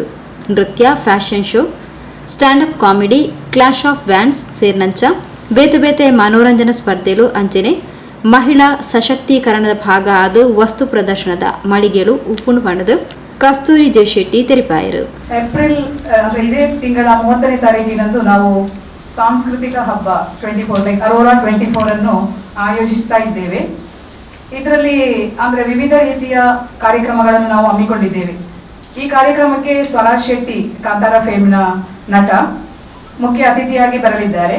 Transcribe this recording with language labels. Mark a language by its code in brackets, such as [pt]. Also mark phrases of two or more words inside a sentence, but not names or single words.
[tcy] ನೃತ್ಯ, [en] fashion show, standup comedy, clash of bands [tcy] ಸೇರಿನಂಚ ಬೇತೆ ಬೇತೆ ಮನೋರಂಜನಾ ಸ್ಪರ್ಧೆಲು ಅಂಚನೆ ಮಹಿಳಾ ಸಶಕ್ತೀಕರಣದ ಭಾಗ ಆದ ವಸ್ತು ಪ್ರದರ್ಶನದ ಮಳಿಗೆಗಳು ಉಪ್ಪುಣು ಪಣದು ಕಸ್ತೂರಿ ಜೆ ಶೆಟ್ಟಿ ತೆರಿಪಾಯರು. [kn] ಏಪ್ರಿಲ್ ಇದೇ ತಿಂಗಳ 30ನೇ ತಾರೀಕಿನಂದು ನಾವು ಸಾಂಸ್ಕೃತಿಕ ಹಬ್ಬ 24 ಅರೋರಾ 24 ಅನ್ನು ಆಯೋಜಿಸ್ತಾ ಇದ್ದೇವೆ. ಇದರಲ್ಲಿ ಅಂದ್ರೆ ವಿವಿಧ ರೀತಿಯ ಕಾರ್ಯಕ್ರಮಗಳನ್ನು ನಾವು ಹಮ್ಮಿಕೊಂಡಿದ್ದೇವೆ. ಈ ಕಾರ್ಯಕ್ರಮಕ್ಕೆ ಸ್ವರಾಜ್ ಶೆಟ್ಟಿ, ಕಾಂತಾರ ಫೇಮ್ನ ನಟ, ಮುಖ್ಯ ಅತಿಥಿಯಾಗಿ ಬರಲಿದ್ದಾರೆ.